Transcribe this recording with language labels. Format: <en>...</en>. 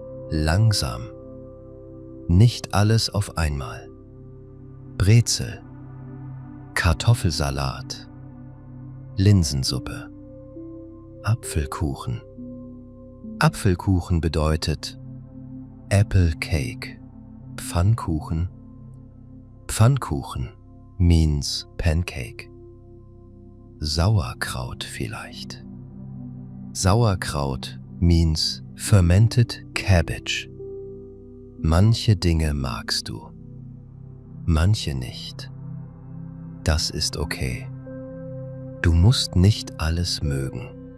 <de>Langsam. Nicht alles auf einmal. Brezel, Kartoffelsalat, Linsensuppe, Apfelkuchen. Apfelkuchen bedeutet</de> <en>Apple Cake,</en> <de>Pfannkuchen.</de> <en>Pfannkuchen means pancake.</en> <de>Sauerkraut vielleicht. Sauerkraut</de> <en>means fermented cabbage.</en> <de>Manche Dinge magst du, manche nicht. Das ist okay. Du musst nicht alles mögen.</de>